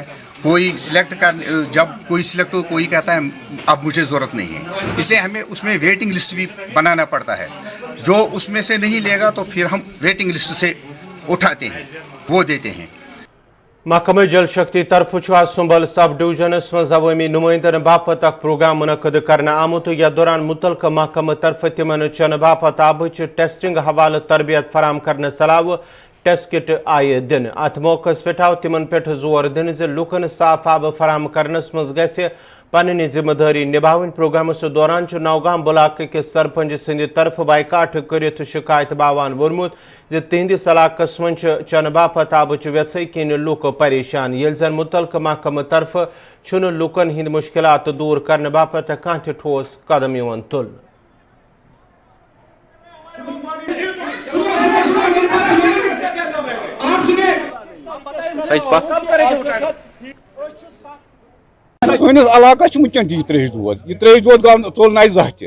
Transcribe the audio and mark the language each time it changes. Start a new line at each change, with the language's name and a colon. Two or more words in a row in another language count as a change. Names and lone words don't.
Urdu: کوئی سلیکٹ جب کوئی سلیکٹ ہو کوئی کہتا ہے اب مجھے ضرورت نہیں ہے اس لیے ہمیں اس میں
English: waiting list
Urdu: بھی بنانا پڑتا ہے. جو اس میں سے نہیں لے گا تو پھر ہم
English: waiting list
Urdu: سے اٹھاتے ہیں وہ دیتے ہیں.
Kashmiri: محکمہ جل شکتی طرف سنبل سب ڈویژنس مز عوامی نمائندن باپت اخ پروگرام منعقد کرنے آمت یتھ دوران متعلقہ محکمہ طرف تمن چنہ باپت آبچ ٹیسٹنگ حوالہ تربیت فراہم کرنے صلاح
English: test kit
Kashmiri: آئے دن. ات موقع پہ آو تمن پہ زور دن لکن صاف آب فراہم کرنس مز گھ پننی ذمہ داری نبھاون. پروگرامس دوران نوگام بلاک کے سرپنچ سند طرف بائیکاٹ کرت شکایت باوان وونمت تہندس علاقس من چنہ باپت آبچ ویژے کن لوک پریشان یل زن متعلقہ محکمہ طرف لوکن ہند مشکلات دور کرنے باپت کھانا تہ ٹھوس قدم تل. سٲنِس علاقس چھُ وٕنکٮ۪ن تہِ یہِ ترٛیش دود ژوٚل نہٕ اَسہِ زانٛہہ تہِ.